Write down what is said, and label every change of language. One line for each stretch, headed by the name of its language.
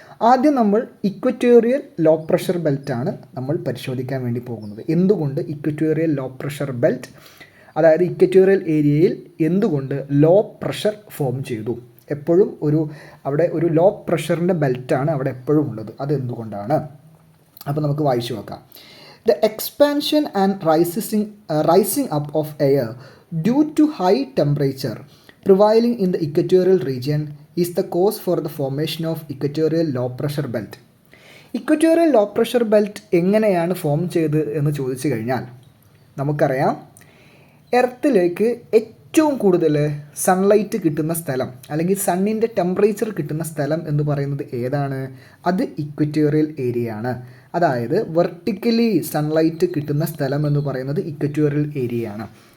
Malayalam: ആദ്യം നമ്മൾ equatorial low pressure ബെൽറ്റാണ് നമ്മൾ പരിശോധിക്കാൻ വേണ്ടി പോകുന്നത്. എന്തുകൊണ്ട് ഇക്വറ്റോറിയൽ ലോ പ്രഷർ ബെൽറ്റ്, അതായത് ഇക്വറ്റോറിയൽ ഏരിയയിൽ എന്തുകൊണ്ട് ലോ പ്രഷർ ഫോം ചെയ്തു? എപ്പോഴും അവിടെ ഒരു ലോ പ്രഷറിൻ്റെ ബെൽറ്റാണ് അവിടെ എപ്പോഴും ഉള്ളത്. അതെന്തുകൊണ്ടാണ്? അപ്പോൾ നമുക്ക് വായിച്ചു നോക്കാം.
English: The expansion and rising up of air due to high temperature prevailing in the equatorial region is the cause for the formation of equatorial low pressure belt.
Malayalam: Equatorial low pressure belt എങ്ങനെയാണ് form ചെയ്ത് എന്ന് ചോദിച്ചു കഴിഞ്ഞാൽ നമുക്കറിയാം, എർത്തിലേക്ക് ഏറ്റവും കൂടുതൽ sunlight കിട്ടുന്ന സ്ഥലം അല്ലെങ്കിൽ സണ്ണിൻ്റെ ടെമ്പറേച്ചർ കിട്ടുന്ന സ്ഥലം എന്ന് പറയുന്നത് ഏതാണ്? അത് ഇക്വറ്റോറിയൽ ഏരിയ ആണ്. അതായത് വെർട്ടിക്കലി സൺലൈറ്റ് കിട്ടുന്ന സ്ഥലം എന്ന് പറയുന്നത് ഇക്വറ്റോറിയൽ ഏരിയ ആണ്.